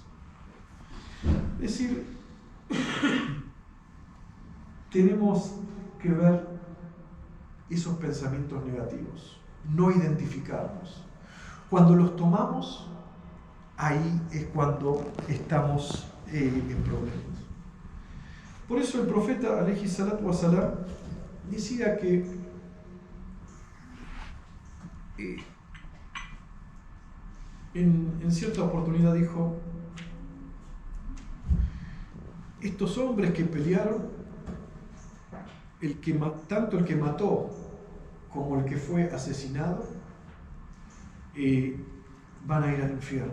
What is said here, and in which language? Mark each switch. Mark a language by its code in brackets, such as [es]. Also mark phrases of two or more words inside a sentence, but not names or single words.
[es] Es decir, tenemos que ver esos pensamientos negativos, no identificarlos. Cuando los tomamos, ahí es cuando estamos en problemas. Por eso el profeta [ar] عليه الصلاة والسلام [es] decía que en cierta oportunidad dijo, estos hombres que pelearon, tanto el que mató como el que fue asesinado, van a ir al infierno.